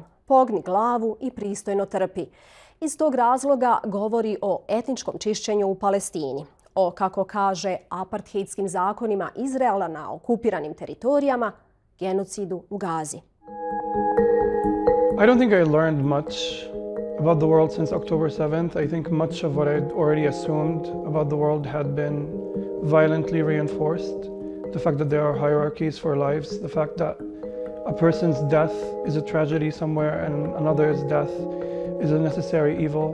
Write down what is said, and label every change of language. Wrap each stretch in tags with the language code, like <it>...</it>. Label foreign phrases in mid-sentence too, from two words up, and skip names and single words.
<sr>Pogni glavu i pristojno trpi. Iz tog razloga govori o etničkom čišćenju u Palestini, o, kako kaže, apartheidskim zakonima Izraela na okupiranim teritorijama, genocidu u Gazi.</sr> <en>I don't think I learned much about the world since October 7th. I think much of what I'd already assumed about the world had been violently reinforced. The fact that there are hierarchies for lives, the fact that a person's death is a tragedy somewhere and another's death is a necessary evil.</en>